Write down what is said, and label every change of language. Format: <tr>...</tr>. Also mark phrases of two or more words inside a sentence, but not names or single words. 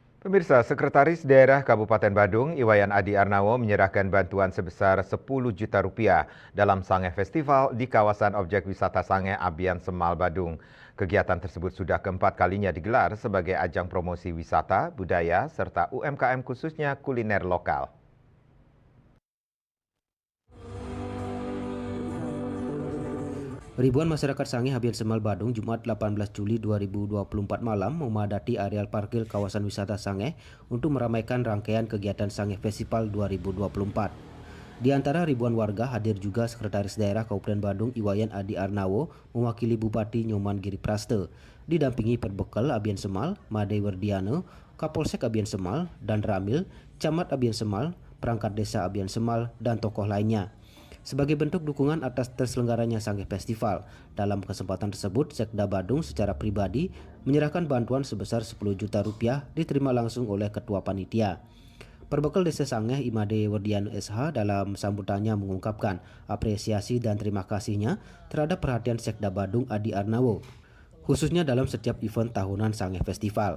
<id>Pemirsa, Sekretaris Daerah Kabupaten Badung, Iwayan Adi Arnawo menyerahkan bantuan sebesar 10 juta rupiah dalam Sange Festival di kawasan objek wisata Sange Abian Semal Badung. Kegiatan tersebut sudah keempat kalinya digelar sebagai ajang promosi wisata, budaya, serta UMKM khususnya kuliner lokal. Ribuan masyarakat Sange Abian Semal Badung Jumat 18 Juli 2024 malam memadati areal parkir kawasan wisata Sange untuk meramaikan rangkaian kegiatan Sange Festival 2024. Di antara ribuan warga hadir juga Sekretaris Daerah Kabupaten Badung Iwayan Adi Arnawo mewakili Bupati Nyoman Giripraste, didampingi Perbekal Abian Semal, Made Werdiano, Kapolsek Abian Semal, dan Ramil, Camat Abian Semal, perangkat desa Abian Semal, dan tokoh lainnya. Sebagai bentuk dukungan atas terselenggaranya Sange Festival, dalam kesempatan tersebut Sekda Badung secara pribadi menyerahkan bantuan sebesar 10 juta rupiah diterima langsung oleh Ketua Panitia. Perbekal Desa Sange Imade Werdiano SH dalam sambutannya mengungkapkan apresiasi dan terima kasihnya terhadap perhatian Sekda Badung Adi Arnawo, khususnya dalam setiap event tahunan Sange Festival.</id>